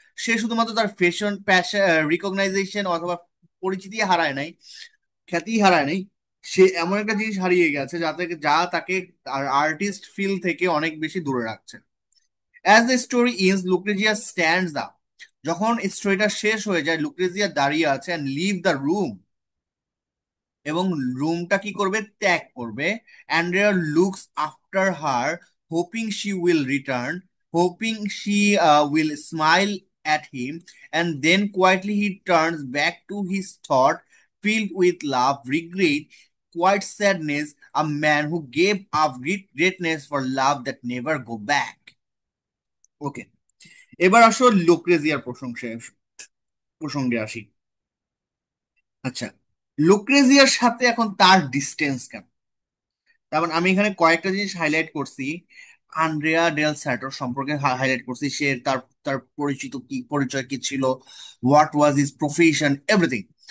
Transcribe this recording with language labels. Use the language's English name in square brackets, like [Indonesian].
[Bangla] সে শুধুমাত্র তার fashion passion recognition অথবা পরিচিতি হারায় নাই, খ্যাতি হারায় নাই, সে এমন একটা জিনিস হারিয়ে গেছে যাতে যা তাকে আর্টিস্ট ফিল থেকে অনেক বেশি দূরে রাখছে। [English] as the story is, Lucrezia stands up, [Bangla] যখন স্টোরিটা শেষ হয়ে যায় লুক্রেজিয়া দাঁড়িয়ে আছে, [English] and leave the room, [Bangla] এবং রুমটা কি করবে, ত্যাগ করবে। [English] Andrea looks after her, hoping she will return, hoping she will smile at him, and then quietly he turns back to his thought, filled with love, regret, quiet sadness, a man who gave up greatness for love that never go back. [Bangla] ওকে, এবার আসো লুক্রেজিয়ার প্রসঙ্গে আসি। আচ্ছা, লুক্রেজিয়ার সাথে এখন তার distance কেন? তারপর আমি এখানে কয়েকটা জিনিস হাইলাইট করছি। আন্দ্রেয়া ডেল স্যাটোর সম্পর্কে হাইলাইট করছি, সে তার তার পরিচয় কি ছিল, [English] what was his profession, [Bangla] everything.